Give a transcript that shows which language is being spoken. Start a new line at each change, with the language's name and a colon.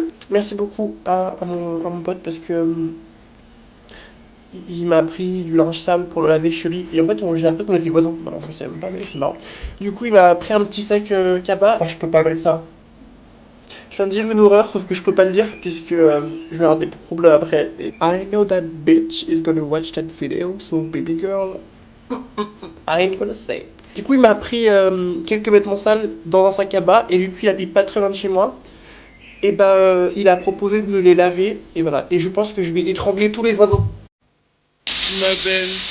French: Merci beaucoup à mon pote parce que il m'a pris du linge sale pour le laver chez lui. Et en fait, j'ai appris qu'on était voisins. Alors, je sais même pas, mais c'est marrant. Du coup, il m'a pris un petit sac cabas. Ah, je peux pas mettre ça. Je viens de dire une horreur, sauf que je peux pas le dire puisque je vais avoir des problèmes après.
English: Et I know that bitch is gonna watch that video, so baby girl, I ain't gonna say.
French: Du coup, il m'a pris quelques vêtements sales dans un sac à bas et vu qu'il habite pas très loin de chez moi, et il a proposé de me les laver et voilà. Et je pense que je vais étrangler tous les oiseaux. Ma belle.